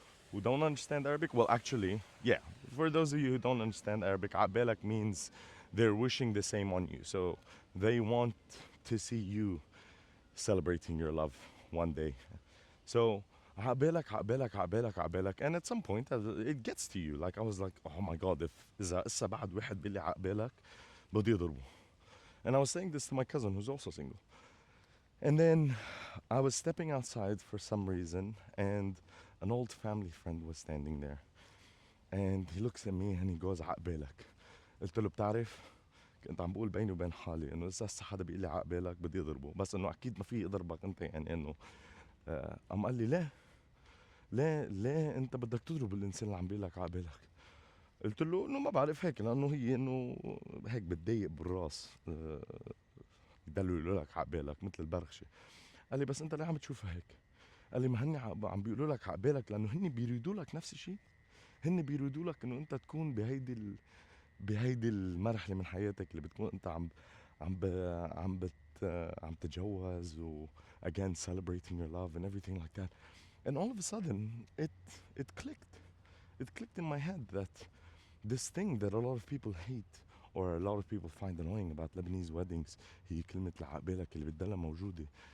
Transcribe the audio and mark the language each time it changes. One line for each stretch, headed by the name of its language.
English: who don't understand Arabic, well, actually, yeah, for those of you who don't understand Arabic, عقبالك means they're wishing the same on you. So they want to see you celebrating your love one day. So عقبالك عقبالك عقبالك عقبالك, and at some point it gets to you. Like I was like, oh my god, if
Arabic: إذا هسه بعد واحد بيقول لي عقبالك بدي أضربه.
English: And I was saying this to my cousin who's also single. And then I was stepping outside for some reason, and an old family friend was standing there. And he looks at me and he goes عقبالك.
Arabic: قلت له بتعرف كنت عم بقول بيني وبين حالي انه اذا هسه حدا بيقول لي عقبالك بدي اضربه، بس انه اكيد ما في اضربك انت، يعني انه قام قال لي ليه؟ ليه انت بدك تضرب الانسان اللي عم بيقول لك عقبالك؟ قلت له انه ما بعرف هيك، لانه هي انه هيك بتضايق بالراس، يضلوا يقولوا لك عقبالك مثل البرغشه. قال لي بس انت ليه عم تشوفها هيك؟ قال لي ما هن عم بيقولوا لك عقبالك لانه هن بيريدوا لك نفس الشيء. هن بيريدوا لك انه انت تكون بهيدي المرحله من حياتك اللي بتكون انت عم ب... عم بت عم تتجوز و
English: again celebrating your love and everything like that. And all of a sudden it clicked. It clicked in my head that this thing that a lot of people hate or a lot of people find annoying about Lebanese weddings,
Arabic: هي كلمة العقبالك اللي بتضلها موجودة.